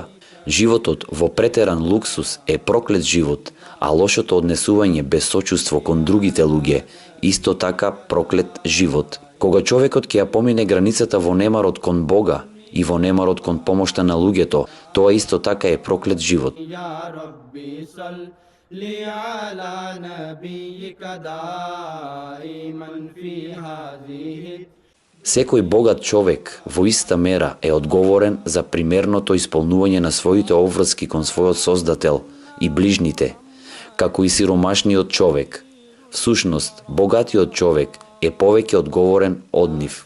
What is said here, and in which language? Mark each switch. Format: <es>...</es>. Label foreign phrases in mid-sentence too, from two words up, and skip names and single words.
<mk>Животот во претеран луксус е проклет живот, а лошото однесување без сочувство кон другите луѓе исто така проклет живот. Кога човекот ќе ја помине границата во немарот кон Бога и во немарот кон помошта на луѓето, тоа исто така е проклет живот.</mk> <ar>يا ربي صل على نبيك دائما في هذه</ar> <mk>Секој богат човек во иста мера е одговорен за примерното исполнување на своите обврски кон својот Создател и ближните, како и сиромашниот човек. Всушност, богатиот човек е повеќе одговорен од нив.</mk>